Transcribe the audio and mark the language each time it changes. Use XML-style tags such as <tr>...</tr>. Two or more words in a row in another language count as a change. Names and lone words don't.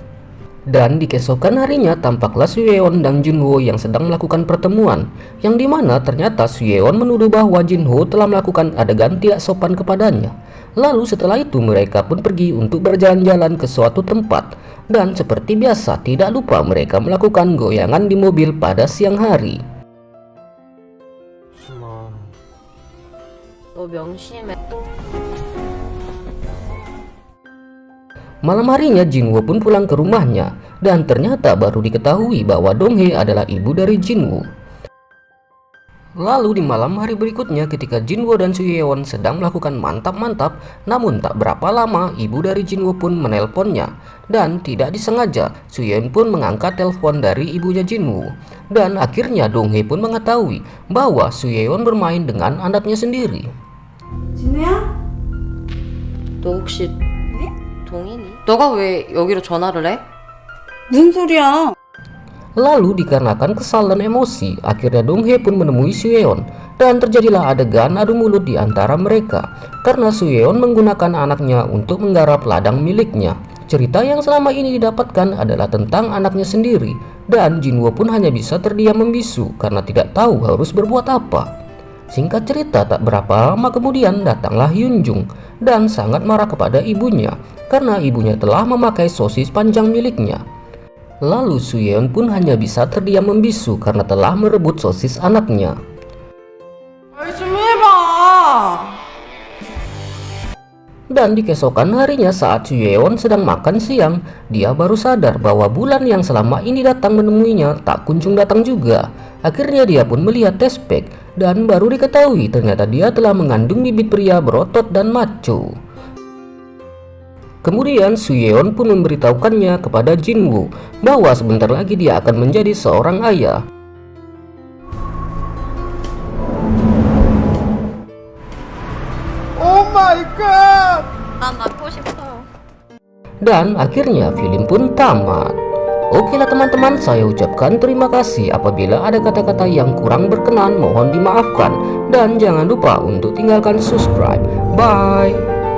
<id>Dan di keesokan harinya tampaklah Suyeon dan Jinwoo yang sedang melakukan pertemuan, yang dimana ternyata Suyeon menuduh bahwa Jinwoo telah melakukan adegan tidak sopan kepadanya. Lalu setelah itu mereka pun pergi untuk berjalan-jalan ke suatu tempat. Dan seperti biasa tidak lupa mereka melakukan goyangan di mobil pada siang hari.</id> <ko>너 명심해.</ko> <id>Malam harinya Jinwoo pun pulang ke rumahnya dan ternyata baru diketahui bahwa Donghae adalah ibu dari Jinwoo. Lalu di malam hari berikutnya ketika Jinwoo dan Suyeon sedang melakukan mantap-mantap, namun tak berapa lama ibu dari Jinwoo pun menelponnya dan tidak disengaja Suyeon pun mengangkat telepon dari ibunya Jinwoo. Dan akhirnya Donghae pun mengetahui bahwa Suyeon bermain dengan anaknya sendiri.</id> <ko>진우야? 너 혹시 동인이? 너가 왜 여기로 전화를 해? 무슨 소리야?</ko> <id>Lalu dikarenakan kesal dan emosi, akhirnya Donghae pun menemui Suyeon dan terjadilah adegan adu mulut di antara mereka karena Suyeon menggunakan anaknya untuk menggarap ladang miliknya. Cerita yang selama ini didapatkan adalah tentang anaknya sendiri dan Jinwoo pun hanya bisa terdiam membisu karena tidak tahu harus berbuat apa. Singkat cerita, tak berapa lama kemudian datanglah Hyunjung dan sangat marah kepada ibunya karena ibunya telah memakai sosis panjang miliknya. Lalu Suyeon pun hanya bisa terdiam membisu karena telah merebut sosis anaknya.</id> <ko>말 좀 해봐.</ko> <id>Dan di keesokan harinya saat Suyeon sedang makan siang, dia baru sadar bahwa bulan yang selama ini datang menemuinya tak kunjung datang juga. Akhirnya dia pun melihat tespek dan baru diketahui ternyata dia telah mengandung bibit pria berotot dan maco. Kemudian Suyeon pun memberitahukannya kepada Jinwoo bahwa sebentar lagi dia akan menjadi seorang ayah.</id> <ko>난 낳고 싶어.</ko> <id>Dan akhirnya film pun tamat. Oke lah teman-teman, saya ucapkan terima kasih. Apabila ada kata-kata yang kurang berkenan mohon dimaafkan. Dan jangan lupa untuk tinggalkan subscribe. Bye.</id>